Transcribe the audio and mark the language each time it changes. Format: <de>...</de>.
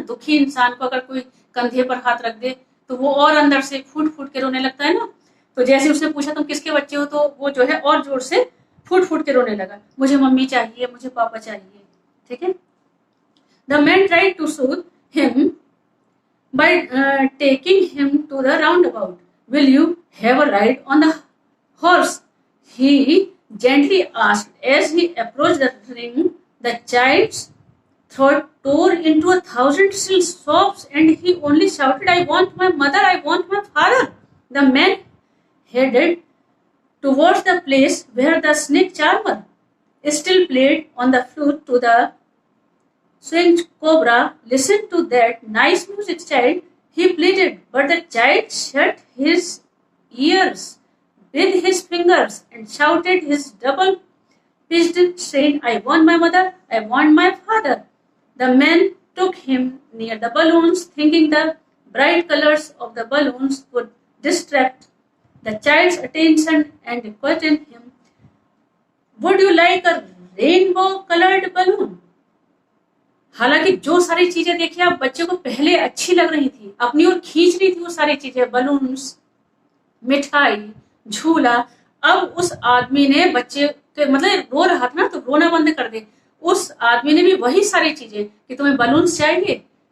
<hi>दुखी इंसान को अगर कोई कंधे पर हाथ रख दे तो वो और अंदर से फूट फूट के रोने लगता है ना। तो जैसे उसने पूछा तुम किसके बच्चे हो, तो वो जो है और जोर से फूट फूट के रोने लगा, मुझे मम्मी चाहिए, मुझे पापा चाहिए, ठीक है।</hi> <en>The man tried to soothe him by taking him to the roundabout. Will you have a ride on the horse? He gently asked. As he approached the ring, the child's throat tore into 1,000 little sobs, and he only shouted, "I want my mother, I want my father." The man headed towards the place where the snake charmer still played on the flute to the swinged cobra. "Listen to that nice music, child," he pleaded, but the child shut his ears with his fingers and shouted his double-pitched strain, "I want my mother, I want my father." The man took him near the balloons, thinking the bright colors of the balloons would distract the child's attention, and questioned him, "Would you like a rainbow-colored balloon?"</en> <hi>हालांकि जो सारी चीजें देखिए आप बच्चे को पहले अच्छी लग रही थी, अपनी ओर खींच रही थी वो सारी चीजें, बलून्स, मिठाई, झूला। अब उस आदमी ने बच्चे के, मतलब रो रहा था ना तो रोना बंद कर दे, उस आदमी ने भी वही सारी चीजें कि तुम्हें बलून्स चाहिए,</hi>